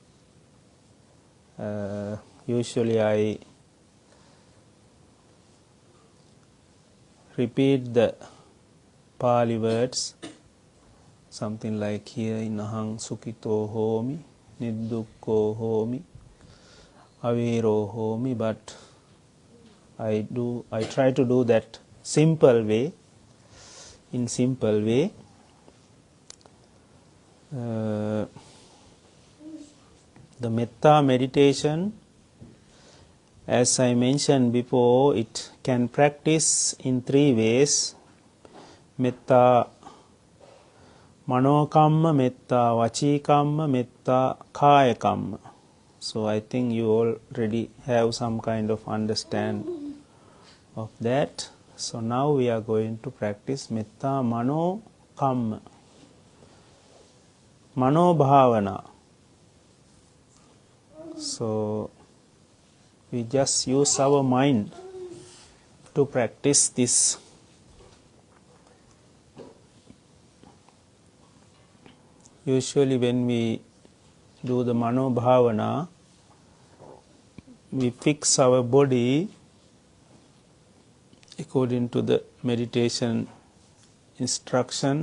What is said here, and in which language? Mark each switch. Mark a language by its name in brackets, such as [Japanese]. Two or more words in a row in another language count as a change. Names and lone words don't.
[English] Usually I repeat the Pali words, something like here in [Pali] Ahang Sukito Homi, Niddukko Homi, Aviro Homi, [English] but I try to do that simple way, in simple way. The metta meditation, as I mentioned before, it can practice in 3 ways. [Pali] Metta manokamma, metta vachikamma, metta kayakamma. [English] So I think you already have some kind of understand of that. So now we are going to practice [Pali] metta manokamma, mano bhavana. [English] So we just use our mind to practice this. Usually when we do the [Pali] mano bhavana, [English] we fix our body according to the meditation instructions.